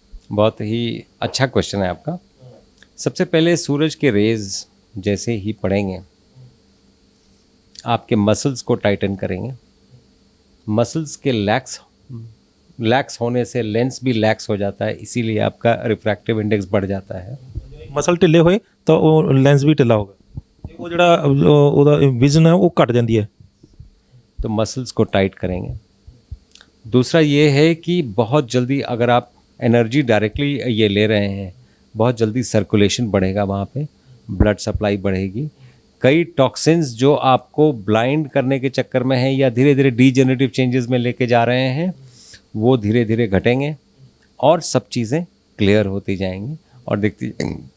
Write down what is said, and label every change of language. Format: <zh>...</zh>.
<hi>बहुत ही अच्छा क्वेश्चन है आपका। सबसे पहले सूरज के रेज जैसे ही पड़ेंगे आपके मसल्स को टाइटन करेंगे। मसल्स के लैक्स होने से लेंस भी लैक्स हो जाता है, इसीलिए आपका रिफ्रैक्टिव इंडेक्स बढ़ जाता है।</hi> <pa>ਮਸਲ ਢਿੱਲੇ ਹੋਏ ਤਾਂ ਉਹ ਲੈਂਸ ਵੀ ਢਿੱਲਾ ਹੋਗਾ, ਉਹ ਜਿਹੜਾ ਉਹਦਾ ਵਿਜ਼ਨ ਹੈ ਉਹ ਘਟ ਜਾਂਦੀ ਹੈ।</pa> <hi>तो मसल्स को टाइट करेंगे। दूसरा ये है कि बहुत जल्दी अगर आप एनर्जी डायरेक्टली ये ले रहे हैं, बहुत जल्दी सर्कुलेशन बढ़ेगा, वहाँ पे ब्लड सप्लाई बढ़ेगी। कई टॉक्सिन्स जो आपको ब्लाइंड करने के चक्कर में हैं या धीरे धीरे डीजेनरेटिव चेंजेस में लेके जा रहे हैं, वो धीरे धीरे घटेंगे और सब चीज़ें क्लियर होती जाएंगी और दिखती जाएंगी।</hi>